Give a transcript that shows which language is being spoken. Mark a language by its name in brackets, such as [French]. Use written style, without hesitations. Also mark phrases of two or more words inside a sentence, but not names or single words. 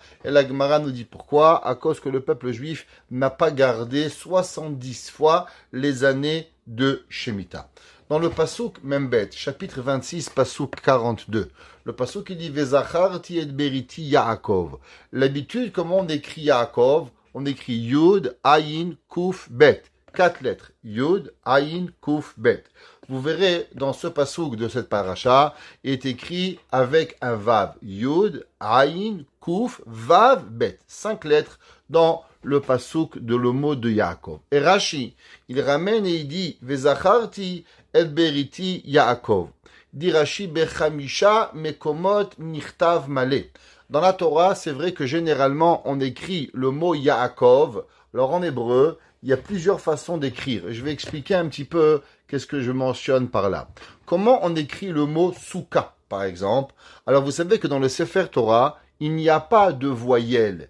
[French] Et la Gemara nous dit pourquoi? À cause que le peuple juif n'a pas gardé 70 fois les années de Shemitah. Dans le [Hebrew] Passouk Membet, [French] chapitre 26, Passouk 42, le Passouk il dit [Hebrew] Vezacharti et beriti Yaakov. [French] L'habitude, comment on écrit Yaakov? On écrit [Hebrew] Yud, Ayin, Kuf, Bet. [French] 4 lettres. [Hebrew] Yud, Ayin, Kuf, Bet. [French] Vous verrez dans ce passouk de cette paracha, il est écrit avec un Vav. [Hebrew] Yud, Ayin, Kuf, Vav, Bet. [French] 5 lettres dans le passouk de le mot de Yaakov. Et Rashi, il ramène et il dit [Hebrew] Vezacharti et beriti Yaakov. [French] Dit Rashi, [Hebrew] Bechamisha mekomot nichtav malé. [French] Dans la Torah, c'est vrai que généralement, on écrit le mot Yaakov. Alors en hébreu, il y a plusieurs façons d'écrire. Je vais expliquer un petit peu qu'est-ce que je mentionne par là. Comment on écrit le mot Souka, par exemple? Alors vous savez que dans le [Hebrew] Sefer Torah, [French] il n'y a pas de voyelles.